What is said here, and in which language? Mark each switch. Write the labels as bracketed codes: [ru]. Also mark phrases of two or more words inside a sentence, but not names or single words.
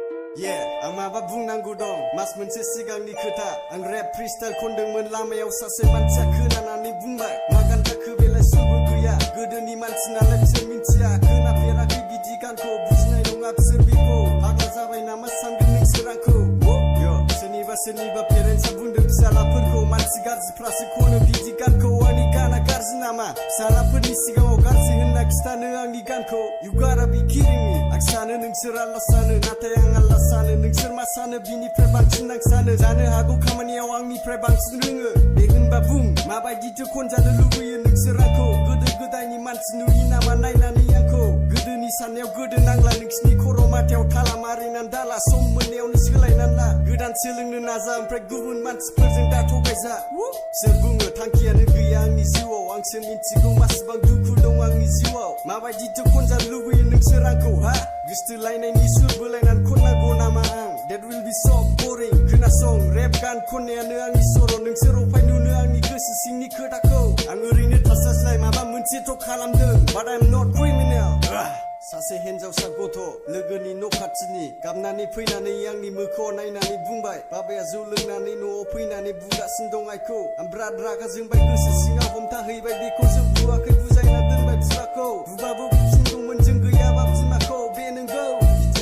[brx] आं माबा बुंनांगौ दं मास मोनसे सिगांनि खोथा आं [en] rap freestyle [brx] खनदोंमोन लामायाव सासे मानसिया खोनानानै बुंबाय मा गान जाखो बेलाय सुरबो गैया गोदोनि मानसि नालाय बिसोर मिन्थिया खोनाफेराखै बिदि गानखौ बुजिनाय नङा बिसोर बेखौ फाग्ला जाबाय नामा सानगोन नोंसोर आंखौ सोरनिबा पेरेन्टसा बुंदों फिसालाफोरखौ मानसि गाज्रिफ्रासो खनो बिदि गानखौ आंनि गाना गाज्रि नामा फिसालाफोरनि सिगाङाव गाज्रि होनना खिथानो आंनि गानखौ [en] You gotta be kidding me [brx] आं सानो नोंसोर आल्ला सानो नाथाय आं आल्ला सानो नोंसोर मा सानो बिनिफ्राय बांसिन आं सानो जानो हागौ खामानियाव आंनिफ्राय बांसिन रोङो बे होनबा बुं माबायदिथो खनजानो लुबैयो नोंसोर आंखौ गोदो गोदायनि मानसि नुयो नामा नायनानै आंखौ गोदोनि साननायाव गोदो नांला नोंसिनि खर' माथायाव थाला मारिनानै दाला सम मोननायावनो सोलायनानै ला गोदान सोलोंनो नाजा ओमफ्राय गुबुन मानसिफोरजों दा थगायजा सोर बुङो थांखियानो गैया आंनि जिउआव आंसो मिन्थिगौ मासेबां दुखु दं आंनि जिउआव माबायदिथो खनजानो लुबैयो नोंसोर आंखौ हा गोसथोलायनायनि सुर बोलायनानै खननांगौ नामा आं [en] That will be so boring [brx] खोनासं रेप गान खननायानो आंनि सर' नोंसोर अफाय नुनो आंनि गोसो सिंनि खोथाखौ आं ओरैनो थास्लायस्लाय माबा मोनसेथ' खालामदों [en] But I'm not criminal [brx] सासे हिनजावसा गथ' लोगोनि न' खाथिनि गाबनानै फैनानै आंनि मोखाङाव नायनानै बुंबाय बाबाया जौ लोंनानै न'आव फैनानै बुगासिनो दं आइखौ आं बिराद रागा जोंबाय गोसो सिङाव हमथाहैबाय बेखौ जों बुवाखै बुजायना दोनबाय बिफाखौ बुबाबो बुफिनगौमोन जों गैयाबा बिमाखौ बे नोंगौ बिदि